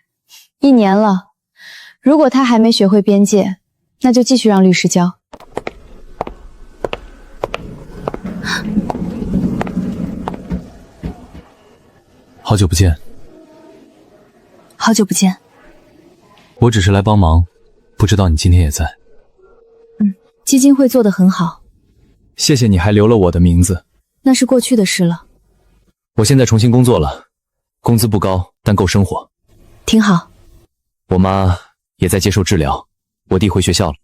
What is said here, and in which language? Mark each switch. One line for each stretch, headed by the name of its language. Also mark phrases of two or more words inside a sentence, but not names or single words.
Chinese: ？1 年了，如果他還沒學會邊界，那就繼續讓律師教。好久不見。好久不見。我只是來幫忙，不知道你今天也在。基金會做得很好。謝謝你還留了我的名字。那是過去的事了。我現在重新工作了，工資不高，但夠生活。挺好。我媽也在接受治療，我弟回學校了。